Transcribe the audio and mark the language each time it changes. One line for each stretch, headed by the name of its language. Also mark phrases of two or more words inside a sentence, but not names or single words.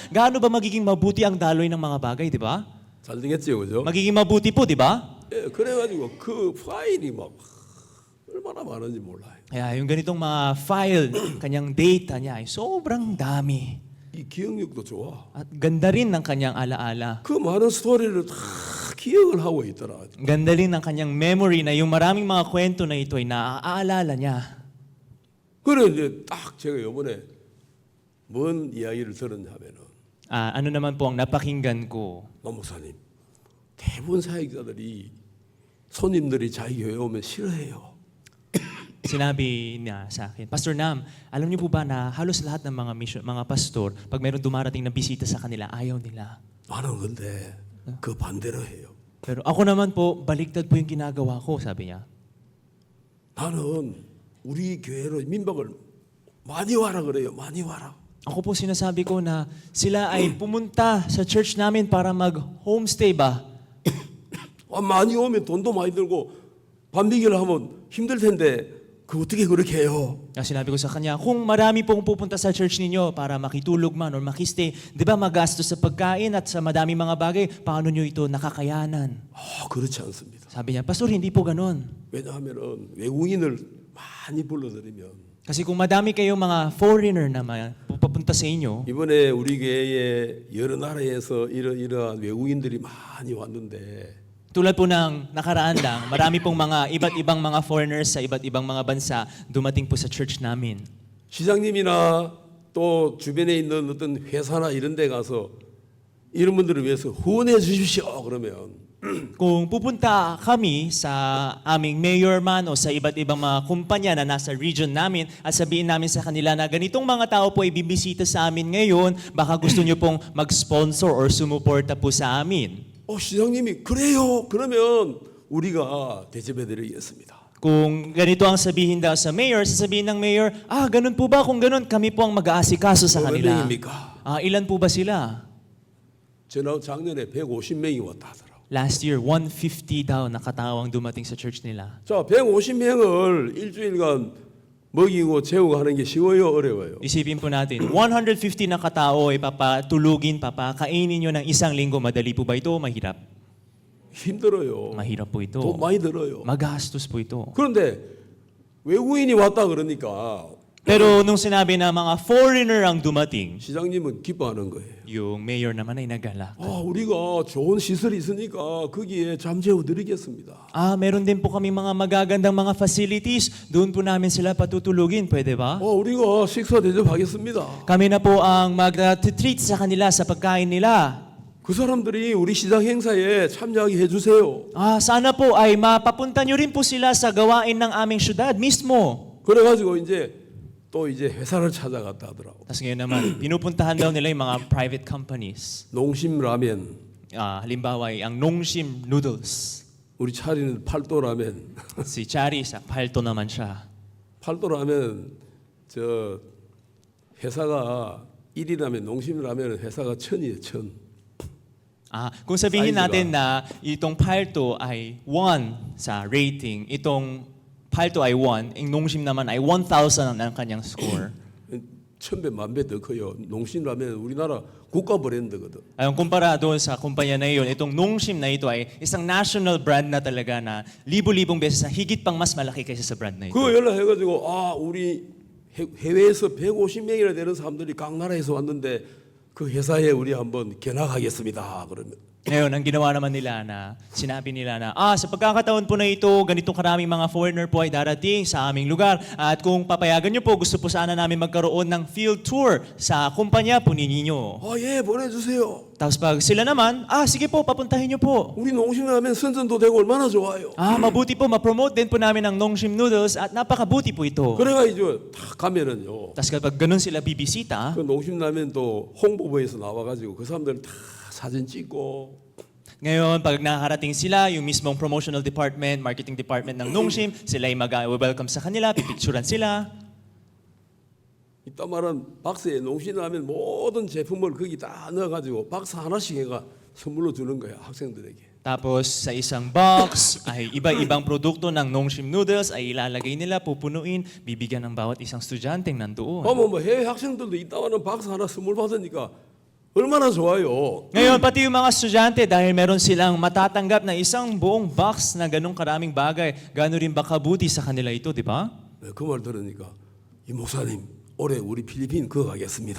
Filipino: Gaano ba magiging mabuti ang daloy ng mga bagay, di ba?
Korean: 잘 되겠지요, 그죠?
Filipino: Magiging mabuti po, di ba?
Korean: 예, 그래가지고 그 파일이 막 얼마나 많은지 몰라요.
Filipino: Kaya yung ganitong mga file, kanyang data niya ay sobrang dami.
Korean: 이 기억력도 좋아.
Filipino: At ganda rin ng kanyang alaala.
Korean: 그 많은 스토리를 다 기억을 하고 있더라.
Filipino: Ganda rin ng kanyang memory na yung maraming mga kwento na ito ay naaalala niya.
Korean: 그래 이제 딱 제가 이번에 뭔 이야기를 들었냐 하면은
Filipino: Ano naman po ang napakinggan ko?
Korean: 남 목사님 대부분 사역자들이 손님들이 자기 교회 오면 싫어해요.
Filipino: Sinabi niya sa akin, Pastor Nam, alam niyo po ba na halos lahat ng mga pastor, pag meron dumarating na bisita sa kanila, ayaw nila.
Korean: 나는 근데 그 반대로 해요.
Filipino: Pero ako naman po, baliktad po yung ginagawa ko, sabi niya.
Korean: 나는 우리 교회로 민박을 많이 와라 그래요. 많이 와라.
Filipino: Ako po sinasabi ko na sila ay pumunta sa church namin para mag-homestay ba?
Korean: 많이 오면 돈도 많이 들고 밤비기를 하면 힘들 텐데 그 어떻게 그렇게 해요?
Filipino: Kasi sinabi ko sa kanya, kung marami pong pupunta sa church ninyo para makitulog man or makistay, di ba magastos sa pagkain at sa madami mga bagay, paano nyo ito nakakayanan?
Korean: 그렇지 않습니다.
Filipino: Sabi niya, Pastor, hindi po ganun.
Korean: 왜냐하면 외국인을 많이 불러들이면
Filipino: Kasi kung madami kayong mga foreigner na pupunta sa inyo,
Korean: 이번에 우리 교회에 여러 나라에서 이러한 외국인들이 많이 왔는데
Filipino: tulad po ng nakaraan lang, marami pong mga iba't ibang mga foreigners sa iba't ibang mga bansa dumating po sa church namin.
Korean: 시장님이나 또 주변에 있는 어떤 회사나 이런 데 가서 이런 분들을 위해서 후원해 주십시오 그러면
Filipino: Kung pupunta kami sa aming mayor man o sa iba't ibang mga kumpanya na nasa region namin at sabihin namin sa kanila na ganitong mga tao po ay bibisita sa amin ngayon, baka gusto nyo pong mag-sponsor or sumuporta po sa amin.
Korean: 시장님이 그래요 그러면 우리가 대접해 드리겠습니다.
Filipino: Kung ganito ang sabihin daw sa mayor, sasabihin ng mayor, ganun po ba? Kung ganun, kami po ang mag-aasikaso sa
Korean: 몇
Filipino: kanila.
Korean: 명입니까?
Filipino: Ilan po ba sila?
Korean: 작년에 150명이 왔다 하더라고.
English: Last year,
Filipino: 150 daw nakatawang dumating sa church nila.
Korean: 자, 150명을 일주일간 먹이고 재우고 하는 게 쉬워요, 어려워요?
Filipino: Isipin po natin, 150 na katao ay papatulugin, papakainin nyo ng isang linggo. Madali po ba ito o mahirap?
Korean: 힘들어요.
Filipino: Mahirap po ito.
Korean: 돈 많이 들어요.
Filipino: Magastos po ito.
Korean: 그런데 외국인이 왔다 그러니까
Filipino: Pero nung sinabi na mga foreigner ang dumating,
Korean: 시장님은 기뻐하는 거예요.
Filipino: yung mayor naman ay nagalak.
Korean: 우리가 좋은 시설이 있으니까 거기에 잠재워 드리겠습니다.
Filipino: Meron din po kami mga magagandang mga facilities. Doon po namin sila patutulugin. Pwede ba?
Korean: 우리가 식사 대접하겠습니다.
Filipino: Kami na po ang mag-treat sa kanila sa pagkain nila.
Korean: 그 사람들이 우리 시장 행사에 참여하게 해주세요.
Filipino: Sana po ay mapapunta nyo rin po sila sa gawain ng aming syudad mismo.
Korean: 그래가지고 이제 회사를 찾아갔다 하더라고.
Filipino: Tapos ngayon naman, pinupuntahan daw nila yung mga
English: private companies.
Korean: 농심 라면,
Filipino: Halimbawa ay ang Nongshim Noodles.
Korean: 우리 차리는 팔도 라면.
Filipino: Si Chari sa palto naman siya.
Korean: 팔도 라면 저 회사가 1위라면 농심 라면은 회사가 1000이에요, 1000.
Filipino: Kung sabihin Size natin na itong palto ay 1 sa rating, itong palto ay 1, yung Nongshim naman ay 1,000 ang kanyang score.
Korean: 1000배, 1000배 더 커요. 농심 라면 우리나라 국가 브랜드거든.
Filipino: Kumpara doon sa kumpanya na iyon, itong Nongshim na ito ay isang
English: national brand
Filipino: na talaga na libo-libong beses na higit pang mas malaki kaysa sa brand na ito.
Korean: 그 연락해가지고 우리 해외에서 150명이나 되는 사람들이 각 나라에서 왔는데 그 회사에 우리 한번 견학하겠습니다. 그러면
Filipino: Ngayon, ang ginawa naman nila na, sinabi nila na, sa pagkakataon po na ito, ganitong karaming mga foreigner po ay darating sa aming lugar. At kung papayagan nyo po, gusto po sana namin magkaroon ng
English: field tour
Filipino: sa kumpanya po ninyo.
Korean: 예, 보내주세요.
Filipino: Tapos pag sila na만, sige po, papuntahin nyo po.
Korean: 우리 농심 라면 선전도 되고 얼마나 좋아요.
Filipino: Mabuti po, ma-promote din po namin ang Nongshim Noodles at napakabuti po ito.
Korean: 그래가 이제 딱 가면은요.
Filipino: Tapos kapag ganun sila bibisita,
Korean: 그 농심 라면 또 홍보부에서 나와가지고 그 사람들 다 사진 찍고
Filipino: ngayon, pag nakarating sila, yung mismong
English: promotional department, marketing department
Filipino: ng Nongshim, sila ay mag-welcome sa kanila, pipicturan sila.
Korean: 이따 말은 박스에 농심 라면 모든 제품을 거기 다 넣어가지고 박스 하나씩 해가 선물로 주는 거야 학생들에게.
Filipino: Tapos sa isang box ay iba-ibang produkto ng Nongshim Noodles ay ilalagay nila, pupunuin, bibigyan ng bawat isang estudyanteng nandoon.
Korean: 뭐 해외 학생들도 이따 와는 박스 하나 선물 받으니까 얼마나 좋아요.
Filipino: Ngayon, pati yung mga estudyante, dahil meron silang matatanggap na isang buong box na ganong karaming bagay, gano'n rin ba kabuti sa kanila ito, di ba?
Korean: 그 말 들으니까 이 목사님 올해 우리 필리핀 그거 가겠습니다.